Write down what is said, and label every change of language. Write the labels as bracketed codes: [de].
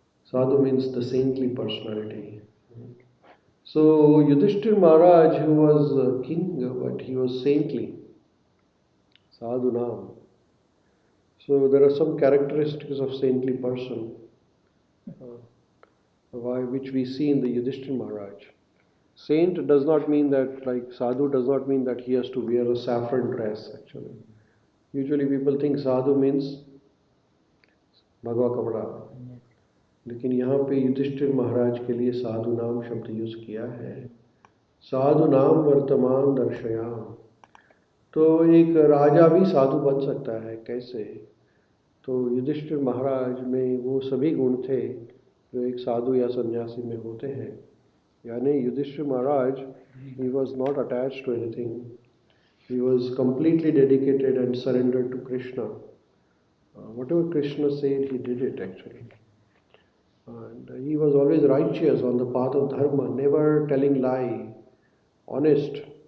[en] Sadhu means the saintly personality. So Yudhishthira Maharaj, who was king, but he was saintly. Sadhunam. So there are some characteristics of saintly person which we see in the Yudhishthira Maharaj. Saint does not mean that, like sadhu does not mean that he has to wear a saffron dress actually. Usually people think sadhu means [hi] भगवा कपड़ा, लेकिन यहाँ पे युधिष्ठिर महाराज के लिए साधु नाम शब्द use किया है. साधु नाम वर्तमान दर्शयाम. तो एक राजा भी साधु बन सकता है, कैसे? तो युधिष्ठिर महाराज में वो सभी गुण थे जो एक साधु या सन्यासी में होते हैं. [en] यानी Yudhishthir Maharaj, he was not attached to anything. He was completely dedicated and surrendered to Krishna. Whatever Krishna said, he did it actually. And he was always righteous on the path of dharma, never telling lie, honest.